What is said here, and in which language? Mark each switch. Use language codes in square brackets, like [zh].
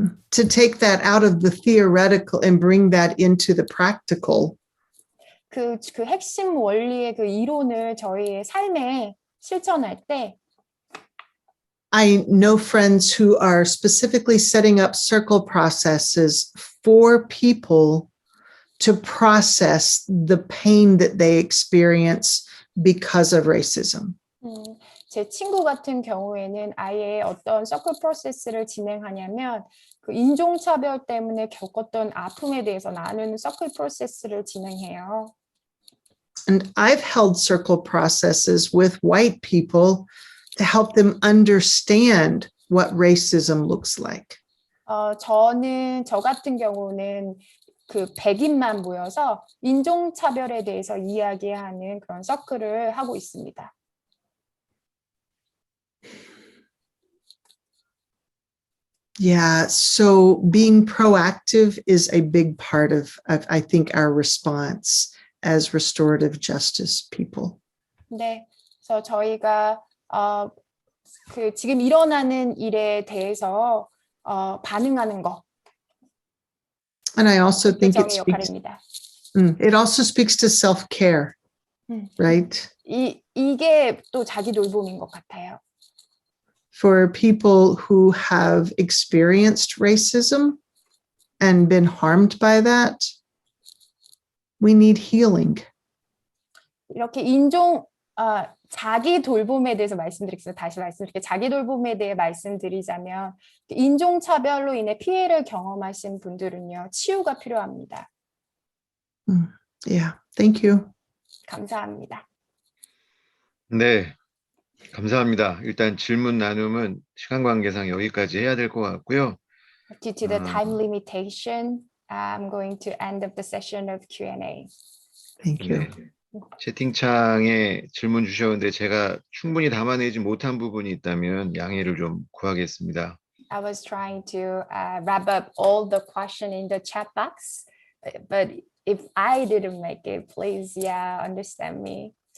[en] To take that out of the theoretical and bring that into the practical [ko] 그 핵심 원리의 그 이론을 저희의 삶에 실천할 때 [en] I know friends who are specifically setting up circle processes for people to process the pain that they experience because of racism. [ko] 제 친구 같은 경우에는 아예 어떤 서클 프로세스를 진행하냐면 그 인종차별 때문에 겪었던 아픔에 대해서 나누는 서클 프로세스를 진행해요. [en] And I've held circle processes with white people to help them understand what racism looks like. [ko] 저 같은 경우는 그 백인만 모여서 인종차별에 대해서 이야기하는 그런 서클을 하고 있습니다. [en] Yeah, so being proactive is a big part of I think, our response as restorative justice people. [ko] 네, 그래서 저희가 그 지금 일어나는 일에 대해서 반응하는 거. [en] And I also think [ko] 정의 역할입니다. [en] it also speaks to self-care, right? [ko] 이게 또 자기 돌봄인 것 같아요. [en] For people who have experienced racism and been harmed by that, we need healing. [ko] 이렇게 자기 돌봄에 대해서 말씀드리겠습니다. 다시 말씀드릴게요. 자기 돌봄에 대해 말씀드리자면 인종차별로 인해 피해를 경험하신 분들은요, 치유가 필요합니다. [en] Yeah, thank you. [ko] 감사합니다. 네, 감사합니다. 일단 질문 나눔은 시간 관계상 여기까지 해야 될 것 같고요. [en] Due to the time limitation, I'm going to end up the session of Q&A. Thank you. [ko] 네, 채팅창에 질문 주셨는데 제가 충분히 담아내지 못한 부분이 있다면 양해를 좀 구하겠습니다. [en] I was trying to wrap up all the question in the chat box, but if I didn't make it, please, understand me.